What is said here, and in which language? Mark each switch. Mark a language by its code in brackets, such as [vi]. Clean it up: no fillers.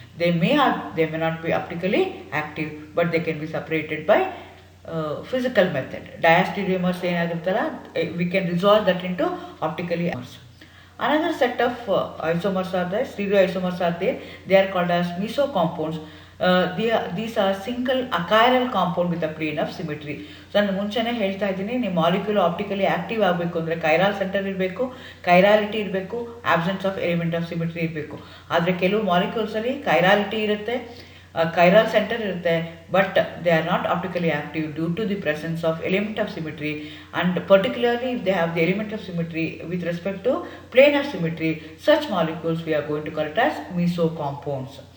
[en] They may or they may not be optically active, but they can be separated by physical method. Diastereomers [kn] ಏನಾಗಿರ್ತಲ್ಲ, [en] we can resolve that into optically isomers. Another set of isomers are there, stereoisomers are there. They are called as meso compounds. These are single achiral compound with a plane of symmetry. [kn] So ನಾನು ಮುಂಚೆನೇ ಹೇಳ್ತಾ ಇದ್ದೀನಿ, ನೀವು molecule optically active ಆಗಬೇಕು ಅಂದರೆ ಕೈರಾಲ್ centre ಇರಬೇಕು, ಕೈರಾಲಿಟಿ ಇರಬೇಕು, [en] absence of element of symmetry [kn] ಇರಬೇಕು. ಆದರೆ ಕೆಲವು ಮಾಲಿಕ್ಯೂಲ್ಸಲ್ಲಿ ಕೈರಾಲಿಟಿ ಇರುತ್ತೆ, [en] chiral center [kn] irutte, [en] but they are not optically active due to the presence of element of symmetry, and particularly if they have the element of symmetry with respect to plane of symmetry, such molecules we are going to call it as meso compounds.